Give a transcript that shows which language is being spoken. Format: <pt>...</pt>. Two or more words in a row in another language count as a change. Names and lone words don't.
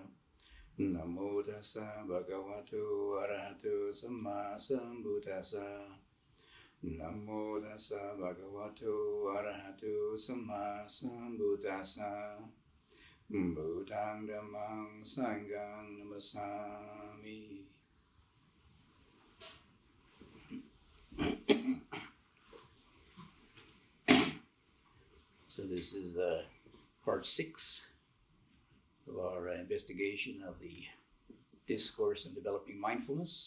<pi>Namo tassa bhagavato arahato samma sambuddhassa. Namo tassa bhagavato arahato samma sambuddhassa. Buddhang dhammang sanghang namasami.</pi> <en>So this is part 6 of our investigation of the discourse on developing mindfulness.</en>